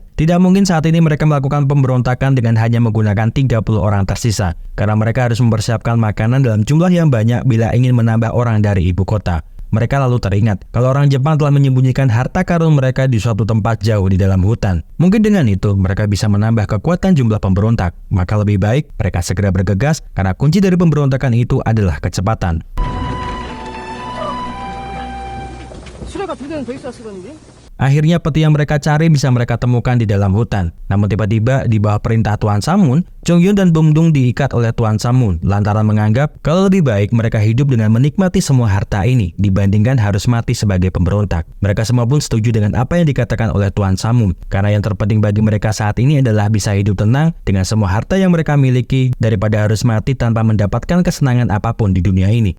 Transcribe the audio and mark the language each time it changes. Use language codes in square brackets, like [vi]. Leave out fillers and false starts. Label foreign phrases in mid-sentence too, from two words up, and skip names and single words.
[id] Tidak mungkin saat ini mereka melakukan pemberontakan dengan hanya menggunakan 30 orang tersisa, karena mereka harus mempersiapkan makanan dalam jumlah yang banyak bila ingin menambah orang dari ibu kota. Mereka lalu teringat kalau orang Jepang telah menyembunyikan harta karun mereka di suatu tempat jauh di dalam hutan. Mungkin dengan itu mereka bisa menambah kekuatan jumlah pemberontak. Maka lebih baik mereka segera bergegas karena kunci dari pemberontakan itu adalah kecepatan. [ko] 수레가 2대는 더 있었을 건데. [id] Akhirnya peti yang mereka cari bisa mereka temukan di dalam hutan. Namun tiba-tiba di bawah perintah Tuan Samun, Chung Yun dan Bumdung diikat oleh Tuan Samun lantaran menganggap kalau lebih baik mereka hidup dengan menikmati semua harta ini dibandingkan harus mati sebagai pemberontak. Mereka semua pun setuju dengan apa yang dikatakan oleh Tuan Samun, karena yang terpenting bagi mereka saat ini adalah bisa hidup tenang dengan semua harta yang mereka miliki daripada harus mati tanpa mendapatkan kesenangan apapun di dunia ini.